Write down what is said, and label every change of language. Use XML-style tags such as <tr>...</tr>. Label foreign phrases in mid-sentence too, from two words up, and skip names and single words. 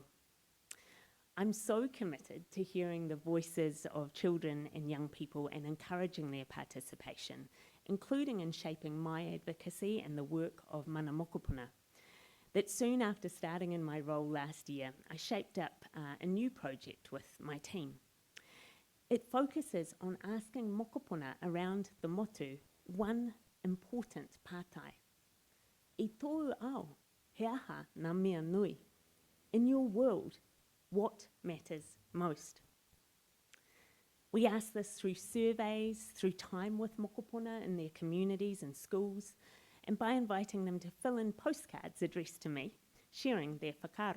<en>I'm so committed to hearing the voices of children and young people and encouraging their participation, including in shaping my advocacy and the work of Mana Mokopuna, that soon after starting in my role last year, I shaped up a new project with my team. It focuses on asking mokopuna around the motu one important pātai.</en> <mi>I tōu ao, he aha ngā mea nui.</mi> <en>In your world, what matters most? We ask this through surveys, through time with mokopuna in their communities and schools, and by inviting them to fill in postcards addressed to me, sharing their whakaaro.</en>